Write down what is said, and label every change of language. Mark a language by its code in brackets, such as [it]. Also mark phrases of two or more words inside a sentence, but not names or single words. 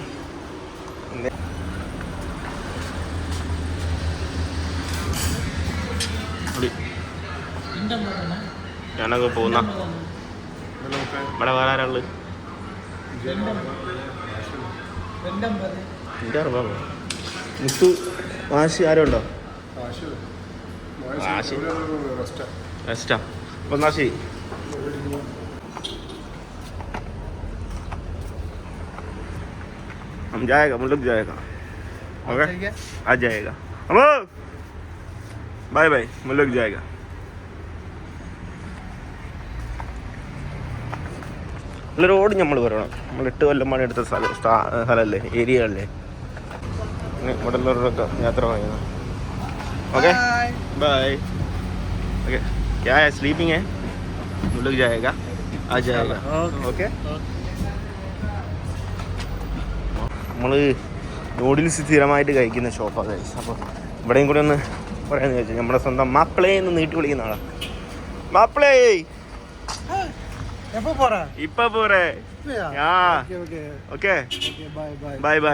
[ml] ഞാനൊക്കെ പോകുന്ന ഇവിടെ വേറെ ആരാള് മുത്തു വാശി ആരോ ഉണ്ടോ? റെസ്റ്റാ. അപ്പോൾ എന്നാ ശരി. [hi] हम जाएगा, हम लोग जाएगा. ओके, आ जाएगा. हम [en] bye bye, [hi] हम लोग जाएगा. [ml] റോഡ് നമ്മൾ വരണം. നമ്മൾ 8 കൊല്ലം പണി എടുത്ത സ്ഥലമല്ലേ, ഏരിയ അല്ലേ. ഇവിടെ ഉള്ളവരൊക്കെ യാത്ര പറയുന്നത്. [en] ok bye. [hi] ओके, क्या है, स्लीपिंग है, हम लोग जाएगा, आ जाएगा. ओके, [ml] നമ്മൾ നൂഡിൽസ് സ്ഥിരമായിട്ട് കഴിക്കുന്ന ഷോപ്പാണ് ഗൈസ്. അപ്പോൾ ഇവിടെയും കൂടെ ഒന്ന് പറയാന്ന് ചോദിച്ചാൽ നമ്മുടെ സ്വന്തം മാപ്പിളേ എന്ന് നീട്ടി വിളിക്കുന്ന ആളാണ്. മാപ്പിളേ ഇപ്പൊ പോരേ? [en] okay bye bye.